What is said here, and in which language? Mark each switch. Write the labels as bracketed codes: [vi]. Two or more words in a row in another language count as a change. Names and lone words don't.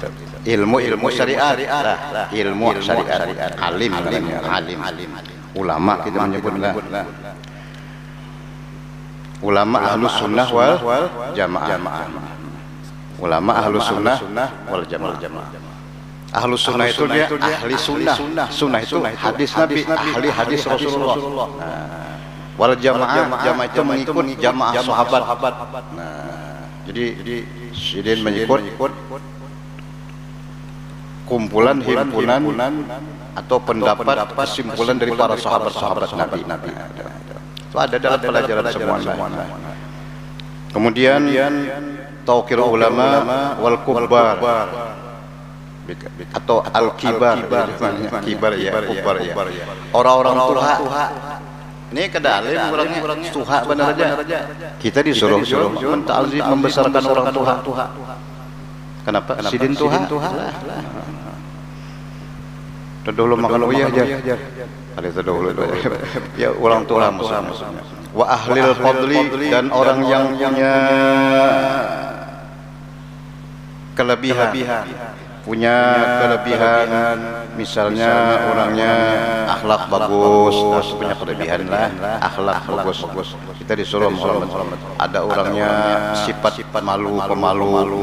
[id] Ilmu syariat. Ilmu syariat. Alim. Ulama kita menyebutlah. Ulama [ar] أهل السنة والجماعة. علماء أهل السنة والجماعة. أهل السنة [id] itu dia ahli sunnah itu hadis Nabi, ahli hadis Rasulullah. [ar] والجماعة [id] itu mengikut jamaah sahabat. [bjn] Jadi sidin mengikut kumpulan himpunan atau pendapat kesimpulan dari para sahabat Nabi. [id] Itu ada dalam pelajaran semuanya. [ar] Kemudian توقير علماء والكبار atau al-kibar ya. [bjn] Orang-orang tuha. Ini kedalim orangnya tuha benar aja. Kita disuruh menta'zim, membesarkan orang tuha. Kenapa? Sidin tuha. Terdahulu makan uyah aja. Ada terdahulu ya orang tuha maksudnya. [ar] وأهل الفضل, [id] dan orang yang punya kelebihan, misalnya orangnya akhlak bagus, punya kelebihan lah, akhlak bagus. Kita disuruh menghormati. Ada orangnya sifat pemalu.